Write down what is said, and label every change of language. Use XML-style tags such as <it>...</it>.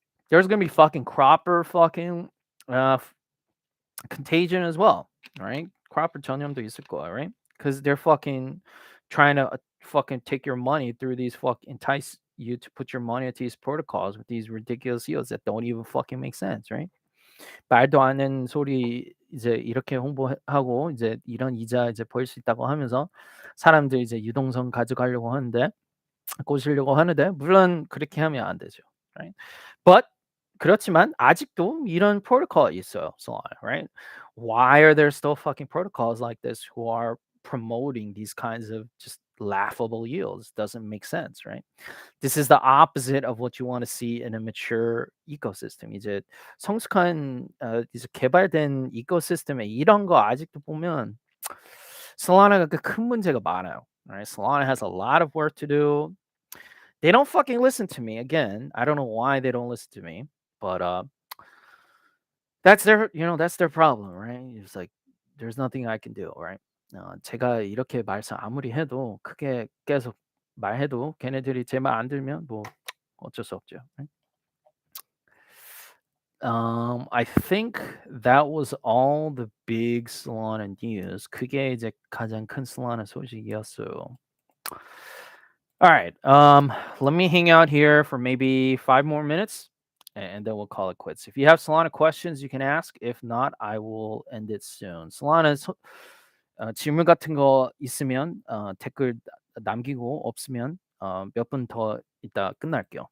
<en>There's gonna be fucking Cropper fucking contagion as well, right?</en> <ko>Cropper 전염도 있을 거야,</ko> <en>right? Because they're fucking trying to fucking take your money through these entice you to put your money into these protocols with these ridiculous yields that don't even fucking make sense, right?</en> <ko>말도 안 되는 소리 이제 이렇게 홍보하고 이제 이런 이자 이제 보일 수 있다고 하면서 사람들 이제 유동성 가져가려고 하는데 꼬시려고 하는데 물론 그렇게 하면 안 되죠,</ko> <en>right? But</en> <ko>그렇지만 아직도 이런 프로토콜이 있어요, Solana,</ko> <en>right? Why are there still fucking protocols like this who are promoting these kinds of just laughable yields? Doesn't make sense, right? This is the opposite of what you want to see in a mature ecosystem.</en> <ko>이제 성숙한 이제 개발된 이코시스템에 이런 거 아직도 보면 Solana가 큰 문제가 많아요.</ko> <en>Right? Solana has a lot of work to do. They don't fucking listen to me. Again, I don't know why they don't listen to me, but that's their problem, right? It's like there's nothing I can do, right?</en> <ko>제가 이렇게 말씀 아무리 해도 크게 계속 말해도 걔네들이 제 말 안 들면 뭐 어쩔 수 없죠.</ko> <en>Right? I think that was all the big Solana news.</en> <ko>그게 이제 가장 큰 Solana 소식이었어요.</ko> <en>All right. Let me hang out here for maybe 5 more minutes, and then we'll call it quits. If you have Solana questions, you can ask. If not, I will end it soon.</en> <ko>Solana 질문 같은 거 있으면 댓글 남기고 없으면 몇 분 더 이따 끝날게요.</ko>